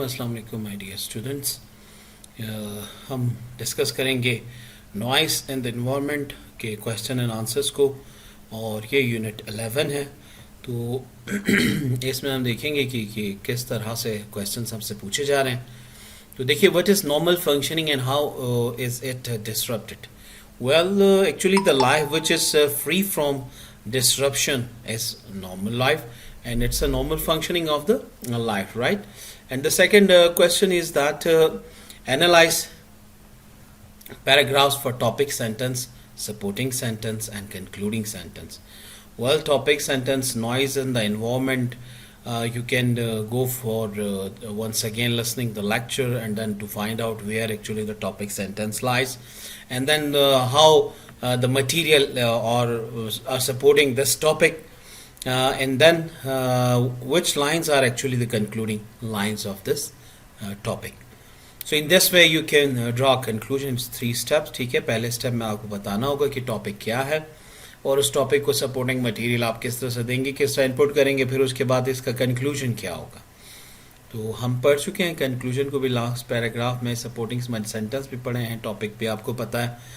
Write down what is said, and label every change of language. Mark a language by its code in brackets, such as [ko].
[ur] السلام علیکم my dear students. ہم ڈسکس کریں گے نوائز اینڈ انوائرمنٹ کے کویشچن اینڈ آنسرس کو، اور یہ یونٹ 11 ہے. تو اس میں ہم دیکھیں گے کہ کس طرح سے کویشچنس ہم سے پوچھے جا رہے ہیں. [en] تو دیکھیے، what is normal functioning and how is it disrupted. Well actually the life which is free from disruption is normal life, and it's a normal functioning of the life, right? And the second question is that analyze paragraphs for topic sentence, supporting sentence and concluding sentence. Well, topic sentence, noise and the environment, you can go for once again listening the lecture and then to find out where actually the topic sentence lies, and then how the material are supporting this topic, and then which lines are actually the concluding lines of this topic. So in this way you can draw conclusions 3 steps. [ur] ٹھیک ہے، پہلے step میں آپ کو بتانا ہوگا کہ topic کیا ہے اور اس ٹاپک کو سپورٹنگ مٹیریل آپ کس طرح سے دیں گے، کس طرح انپٹ کریں گے، پھر اس کے بعد اس کا کنکلوژن کیا ہوگا. تو ہم پڑھ چکے ہیں کنکلوژن کو بھی لاسٹ پیراگراف میں، سپورٹنگ سینٹنس بھی پڑھے ہیں، ٹاپک بھی آپ کو پتہ ہے.